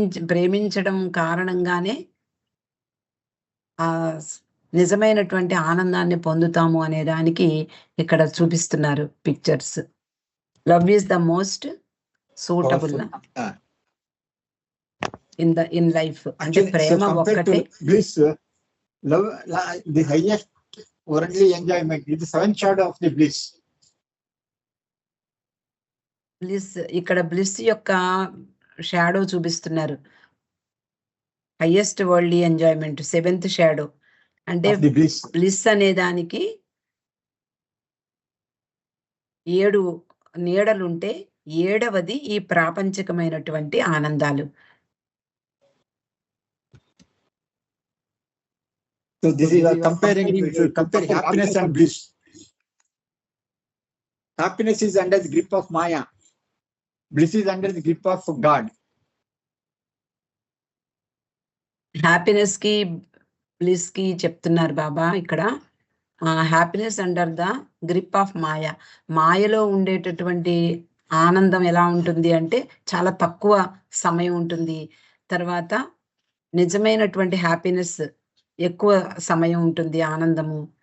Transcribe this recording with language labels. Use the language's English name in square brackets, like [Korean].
[Telugu] ప్రేమించడం కారణంగానే ఆ నిజమైనటువంటి ఆనందాన్ని పొందుతాము అనే దానికి ఇక్కడ చూపిస్తున్నారు pictures. [English] Love is the most suitable in life. [Telugu] అంటే ప్రేమ ఒక్కటే. [English] Bliss, love, the highest worldly enjoyment is the seventh shadow of the bliss. [Telugu] Bliss ఇక్కడ బ్లిస్ యొక్క షాడో చూపిస్తున్నారు. Highest worldly enjoyment seventh shadow అంటే బ్లిస్ అనే దానికి 7 నీడలుంటే 7వది ఈ ప్రాపంచికమైనటువంటి ఆనందాలు. [English] So this is comparing, compare happiness and bliss. Happiness is under the grip of Maya. Bliss is under the grip of God. [Telugu] Happiness కి bliss కి చెప్తున్నారు బాబా ఇక్కడ. [English] Happiness under the grip of maya. [Telugu] మాయలో ఉండేటటువంటి ఆనందం ఎలా ఉంటుంది అంటే చాలా తక్కువ సమయం ఉంటుంది. తర్వాత నిజమైనటువంటి హ్యాపీనెస్ ఎక్కువ సమయం ఉంటుంది ఆనందము.